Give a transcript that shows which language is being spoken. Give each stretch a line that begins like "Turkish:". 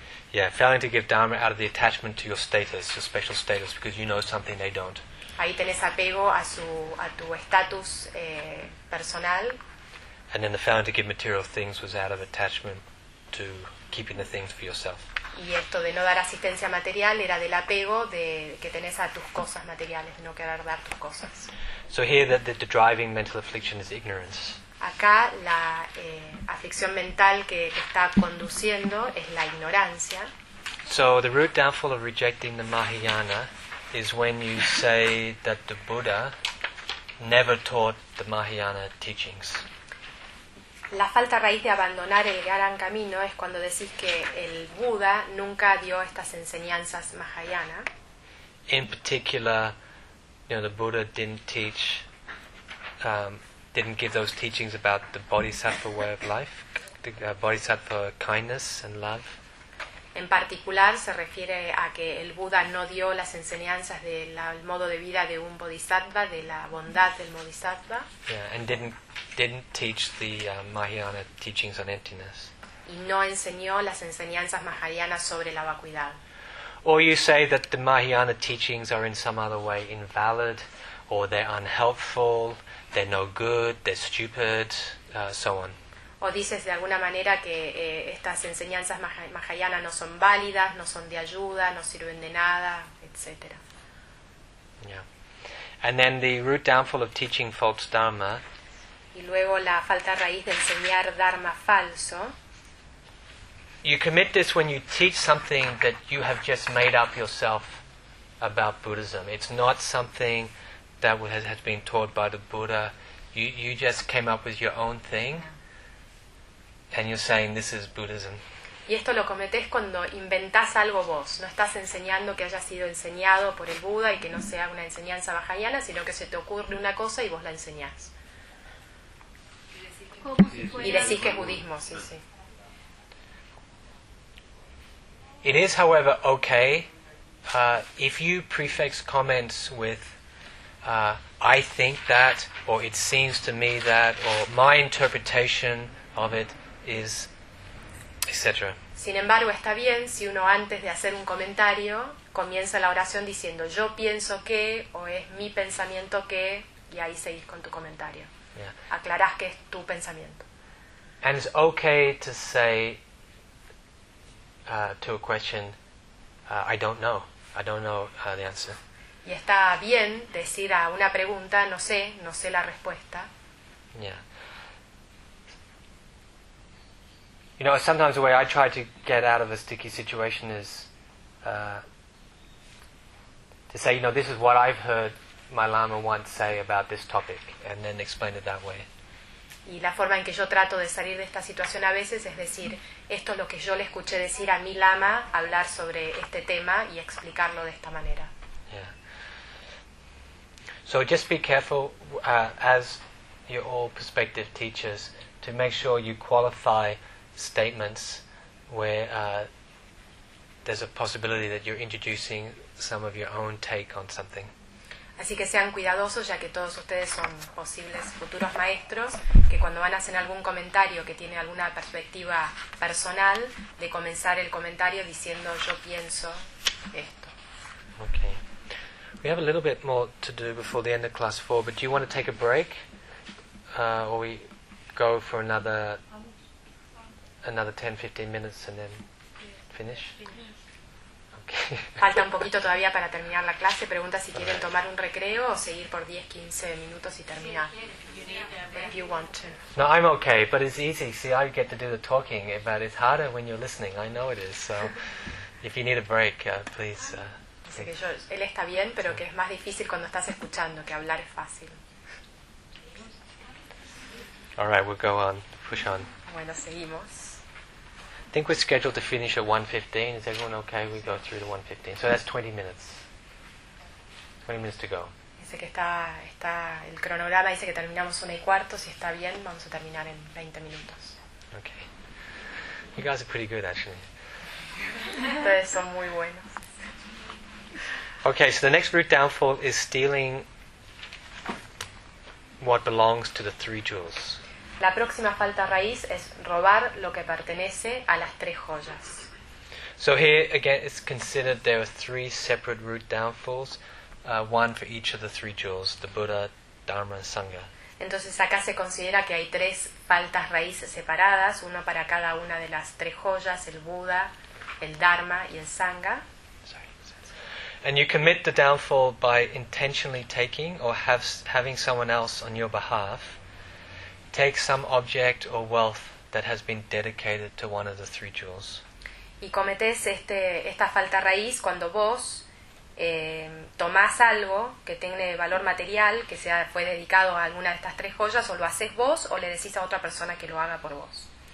English: Yeah, failing to give dharma out of the attachment to your status, your special status, because you know something they don't.
Spanish: Ahí tenés apego a tu estatus personal.
English: And then the failing to give material things was out of attachment to keeping the things for yourself.
Spanish: Y esto de no dar asistencia material era del apego de que tenés a tus cosas materiales, no querer dar tus cosas.
English: So here the driving mental affliction is ignorance.
Spanish: Acá la aflicción mental que está conduciendo es la ignorancia.
English: So the root downfall of rejecting the Mahayana is when you say that the Buddha never taught the Mahayana teachings.
Spanish: La falta raíz de abandonar el gran camino es cuando decís que el Buda nunca dio estas enseñanzas Mahayana.
English: In particular, you know, the Buddha didn't teach, didn't give those teachings about the Bodhisattva way of life, the Bodhisattva kindness and love.
Spanish: En particular, se refiere a que el Buda no dio las enseñanzas del modo de vida de un Bodhisattva, de la bondad del Bodhisattva.
English: Yeah, and didn't teach the Mahayana teachings on emptiness.
Spanish: Y no enseñó las enseñanzas mahayanas sobre la vacuidad.
English: Or you say that the Mahayana teachings are in some other way invalid, or they're unhelpful, they're no good, they're stupid, so on.
Spanish: O dices de alguna manera que estas enseñanzas mahayanas no son válidas, no son de ayuda, no sirven de nada, etc.
English: Yeah. And then the root downfall of teaching false dharma.
Spanish: Y luego la falta raíz de enseñar dharma falso.
English: You commit this when you teach something that you have just made up yourself about Buddhism. It's not something that has been taught by the Buddha. You just came up with your own thing. And you're saying this is Buddhism.
Spanish: Y esto lo cometés cuando inventás algo vos. No estás enseñando que haya sido enseñado por el Buda y que no sea una enseñanza mahayana, sino que se te ocurre una cosa y vos la enseñás. Y decís que, que es budismo, sí, sí.
English: It is, however, okay if you prefix comments with I think that, or it seems to me that, or my interpretation of it is, etc.
Spanish: Sin embargo, está bien si uno antes de hacer un comentario comienza la oración diciendo yo pienso que o es mi pensamiento que, y ahí seguís con tu comentario.
English: Yeah.
Spanish: Aclarás que es tu pensamiento.
English: And it's okay to say to a question I don't know the answer.
Spanish: Y está bien decir a una pregunta no sé la respuesta.
English: Yeah. You know, sometimes the way I try to get out of a sticky situation is to say, you know, this is what I've heard my Lama once say about this topic, and then explain it that way.
Spanish: Y la forma en que yo trato de salir de esta situación a veces es decir, esto es lo que yo le escuché decir a mi Lama hablar sobre este tema y explicarlo de esta manera.
English: Yeah. So just be careful, as you're all prospective teachers, to make sure you qualify statements where there's a possibility that you're introducing some of your own take on something.
Spanish: Así que sean cuidadosos, ya que todos ustedes son posibles futuros maestros, que cuando van a hacer algún comentario que tiene alguna perspectiva personal, de comenzar el comentario diciendo yo pienso esto.
English: Okay. We have a little bit more to do before the end of class four, but do you want to take a break? Or we go for another 10, 15 minutes and then finish?
Spanish: Falta un poquito todavía para terminar la clase. Pregunta si quieren tomar un recreo o seguir por 10, 15 minutos y terminar.
English: If you want to. No, I'm okay, but it's easy. See, I get to do the talking, but it's harder when you're listening. I know it is. So, if you need a break, please.
Spanish: Dice que él está bien, pero que es más difícil cuando estás escuchando, que hablar es fácil.
English: All right, we'll go on. Push on.
Spanish: Bueno, seguimos.
English: I think we're scheduled to finish at 1:15. Is everyone okay? We go through to 1:15. So that's 20 minutes. 20 minutes to go.
Spanish: Dice que está el cronograma, dice que terminamos 1:15. Si está bien, vamos a terminar en 20 minutos.
English: Okay. You guys are pretty good, actually.
Spanish: Ustedes son muy buenos.
English: Okay, so the next root downfall is stealing what belongs to the three jewels.
Spanish: La próxima falta raíz es robar lo que pertenece a las tres joyas.
English: So here again it's considered there are three separate root downfalls, one for each of the three jewels, the Buddha, Dharma and Sangha.
Spanish: Entonces acá se considera que hay tres faltas raíces separadas, una para cada una de las tres joyas, el Buda, el Dharma y el Sangha.
English: And you commit the downfall by intentionally taking or having someone else on your behalf take some object or wealth that has been dedicated to one of the three jewels.
Spanish: Y cometes esta falta raíz cuando vos tomás algo que tiene valor material, que fue dedicado a alguna de estas tres joyas, o lo haces vos o le decís a otra persona que lo haga por vos.